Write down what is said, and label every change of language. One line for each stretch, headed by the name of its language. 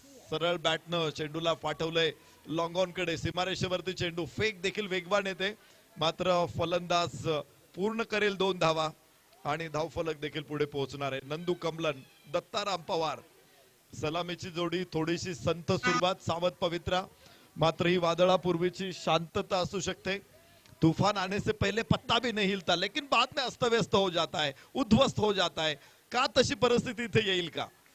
Marathi: सरळ बॅटनं चेंडूला पाठवलंय long on कडे, सीमारेषेवरती चेंडू, फेक देखील वेगवान येते, मात्र फलंदाज पूर्ण करेल 2 धावा आणि धावफलक देखील पुढे पोहोचणार आहे। नंदू कमलन, दत्ताराम पवार, सलामीची जोडी, थोडीशी संत सुरुवात, सावध पवित्रा, मात्र ही वादळापूर्वीची शांतता असू शकते।
Hindi: तूफान आने से पहले पत्ता भी नहीं हिलता, लेकिन बाद में अस्त व्यस्त हो जाता है, उद्ध्वस्त हो जाता है।
Marathi: का तशी परिस्थिती इथे येईल का?